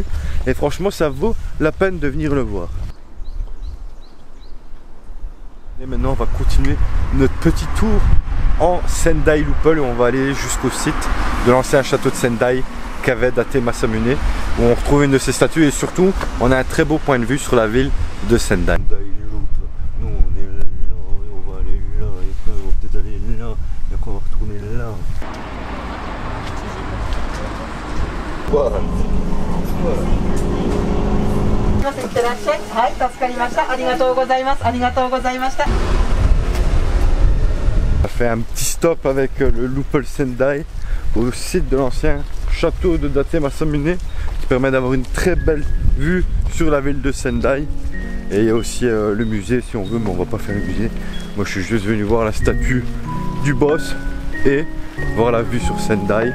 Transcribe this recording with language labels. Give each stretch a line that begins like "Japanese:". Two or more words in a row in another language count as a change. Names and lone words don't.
French: Et franchement, ça vaut la peine de venir le voir. Et maintenant, on va continuer notre petit tour en Sendai Loopel et on va aller jusqu'au site de l'ancien château de Sendai qu'avait Date Masamune, où on retrouve une de ses statues et surtout on a un très beau point de vue sur la ville de Sendai. Nous on est là, on va aller là, et après on va peut-être aller là, et après on va retourner là. Voilà.
Japanese: いってらっしゃい。はい、助かりました。ありがとうございます。ありがとうございました。
French: On a fait un petit stop avec le Loopel Sendai au site de l'ancien château de Date Masamune qui permet d'avoir une très belle vue sur la ville de Sendai. Et il y a aussi le musée si on veut, mais on va pas faire le musée. Moi je suis juste venu voir la statue du boss et voir la vue sur Sendai.